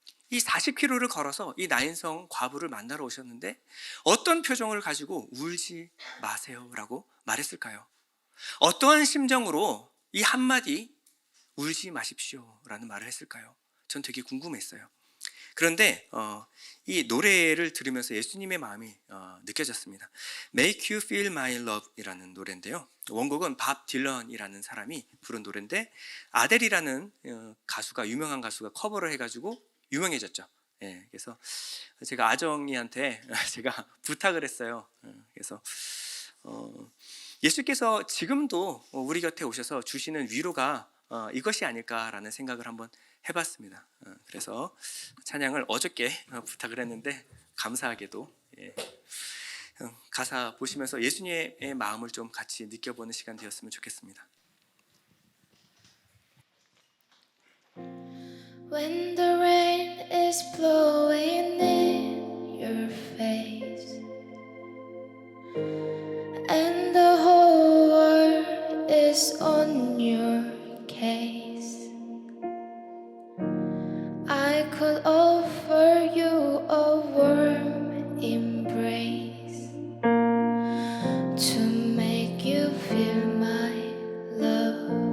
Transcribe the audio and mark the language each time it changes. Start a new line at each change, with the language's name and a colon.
Korean: 이 40km를 걸어서 이 나인성 과부를 만나러 오셨는데 어떤 표정을 가지고 울지 마세요라고 말했을까요? 어떠한 심정으로 이 한마디 울지 마십시오라는 말을 했을까요? 전 되게 궁금했어요. 그런데 이 노래를 들으면서 예수님의 마음이 느껴졌습니다. Make You Feel My Love 이라는 노래인데요. 원곡은 밥 딜런이라는 사람이 부른 노래인데 아델이라는 유명한 가수가 커버를 해가지고 유명해졌죠. 예, 그래서 제가 아정이한테 제가 부탁을 했어요. 그래서 예수께서 지금도 우리 곁에 오셔서 주시는 위로가 이것이 아닐까라는 생각을 한번 해봤습니다. 그래서 찬양을 어저께 부탁을 했는데 감사하게도 가사 보시면서 예수님의 마음을 좀 같이 느껴보는 시간 되었으면 좋겠습니다.
English: When the rain is blowing in your face and the whole world is on your case, I could offer you a warm embrace to make you feel my love.